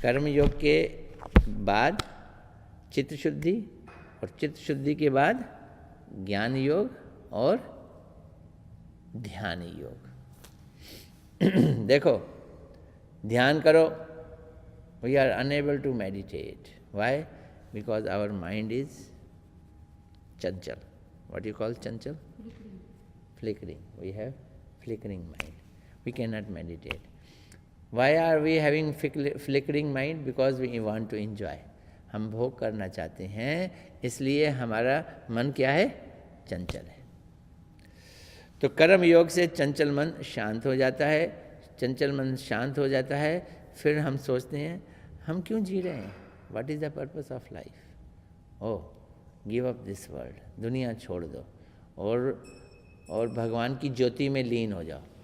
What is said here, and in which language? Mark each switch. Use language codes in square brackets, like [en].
[hi] कर्म योग के बाद चित्त शुद्धि, और चित्त शुद्धि के बाद ज्ञान योग और ध्यान योग. देखो, ध्यान करो [en] We are unable to meditate. Why? Because our mind is chanchal. What do you call chanchal? Flickering. We have flickering mind. We cannot meditate. Why are we having flickering mind? Because we want to enjoy. [hi] हम भोग करना चाहते हैं, इसलिए हमारा मन क्या है? चंचल है। तो कर्म योग से चंचल मन शांत हो जाता है। चंचल मन शांत हो जाता है, फिर हम सोचते हैं हम क्यों जी रहे हैं? [en] What is the purpose of life? Oh, give up this world, [hi] दुनिया छोड़ दो और भगवान की ज्योति में लीन हो जाओ।